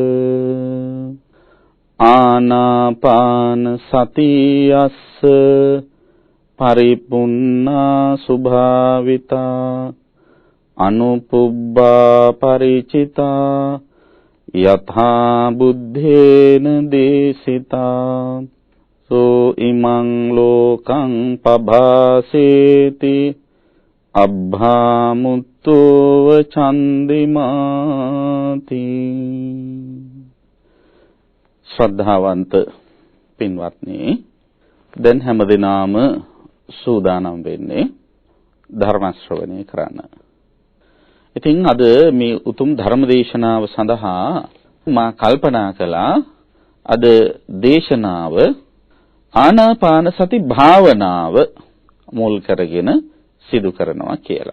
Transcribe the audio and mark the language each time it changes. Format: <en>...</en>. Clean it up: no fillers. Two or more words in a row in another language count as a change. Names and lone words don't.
<pi>ආනාපාන සතියස්ස පරිපුන්නා සුභාවිතා අනුපුබ්බා පරිචිතා යථා බුද්ධේන දේසිතා සෝ ඉමං ලෝකං පභාසේති අබ්භාමුත්තෝව චන්දිමාති.</pi> <si>ශ්‍රද්ධාවන්ත පින්වත්නි, දැන් හැමදෙනාම සූදානම් වෙන්නේ ධර්ම ශ්‍රවණය කරන්න. ඉතින් අද මේ උතුම් ධර්ම දේශනාව සඳහා මා කල්පනා කළා අද දේශනාව ආනාපාන සති භාවනාව මුල් කරගෙන සිදු කරනවා කියලා.</si>